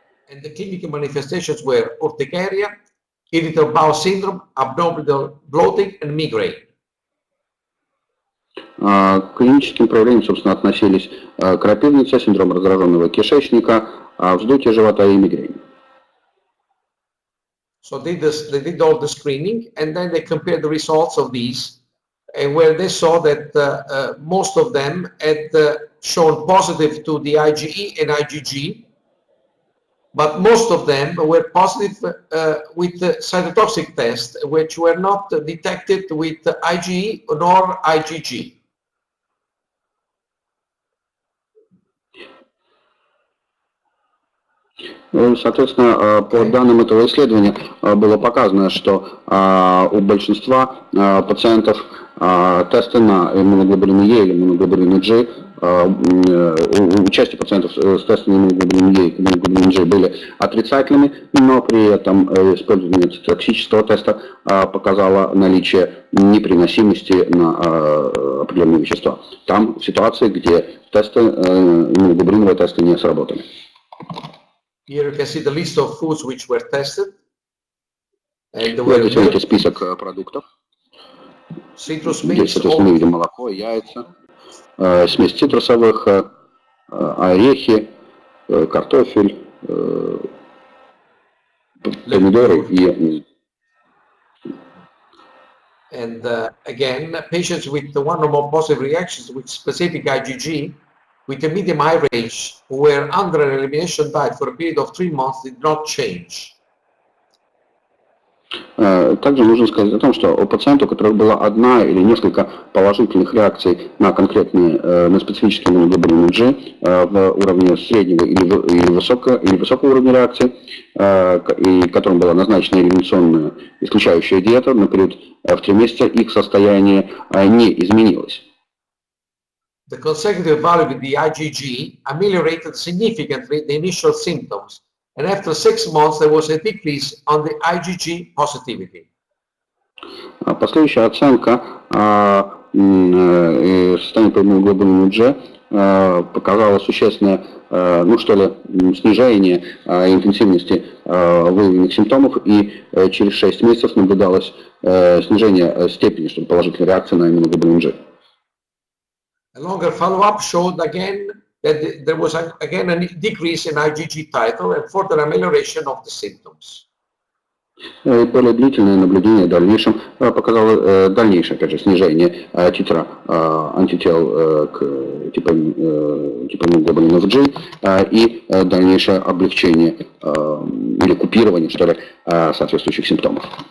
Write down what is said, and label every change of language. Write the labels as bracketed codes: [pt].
[en] And the clinical manifestations were urticaria, irritable bowel syndrome, abdominal bloating, and migraine. [ru] К клиническим проявлениям, собственно, относились крапивница, синдром раздраженного кишечника, вздутие живота и мигрень. [en] So they did all the screening, and then they compared the results of these, where they saw that most of them had shown positive to the IgE and IgG, but most of them were positive with the cytotoxic test, which were not detected with IgE nor IgG. [ru] Соответственно, по данным этого исследования было показано, что у большинства пациентов тесты на иммуноглобулин Е или иммуноглобулин G, у части пациентов с тестами на иммуноглобулин Е и иммуноглобулин G были отрицательными, но при этом использование токсического теста показало наличие непереносимости на определенные вещества. Там ситуации, где тесты, иммуноглобулиновые тесты не сработали. [en] Here you can see the list of foods which were tested. And there [ru] Вы [en] were [ru] здесь видите список продуктов. [en] citrus meats, [ru] соответственно, мы видим молоко, яйца, смесь цитрусовых, орехи, картофель, помидоры и... [en] And again, patients with one or more positive reactions with specific IgG with a medium high range who were under an elimination diet for a period of 3 months did not change. [ru] Также нужно сказать о том, что у пациентов, у которых была одна или несколько положительных реакций на конкретные, на специфические иммуноглобулины G в уровне среднего или высокого уровня реакции, и которым была назначена элиминационная исключающая диета на период в 3 месяца, их состояние не изменилось. [en] The consecutive value with the IgG ameliorated significantly the initial symptoms, and after 6 months there was a decrease on the IgG positivity. [ru] Последующая оценка состояния по иммуноглобулину G показала существенное, снижение интенсивности выявленных симптомов, и через 6 месяцев наблюдалось снижение степени положительной реакции на иммуноглобулин G. [en] A longer follow-up showed again that there was again a decrease in IgG titer and further amelioration of the symptoms. [ru] Более длительное наблюдение в дальнейшем показало дальнейшее, опять же, снижение титра антител к типа иммуноглобулинов G и дальнейшее облегчение или купирование, что ли, соответствующих симптомов.